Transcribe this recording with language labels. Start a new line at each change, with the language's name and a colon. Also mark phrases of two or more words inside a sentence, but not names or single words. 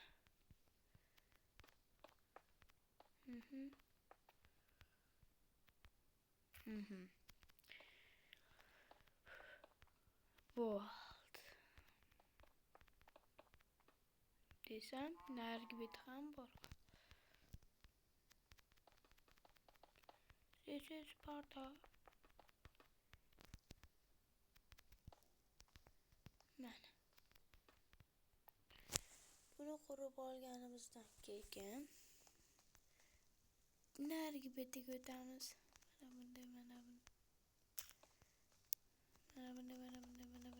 Uzbek: Bo'ldi. Desam, narigi beti ham bor.
English: This is Sparta.
Uzbek: Mana. Buni qurib olganimizdan keyin narigi betiga o'tamiz. Mana bunday.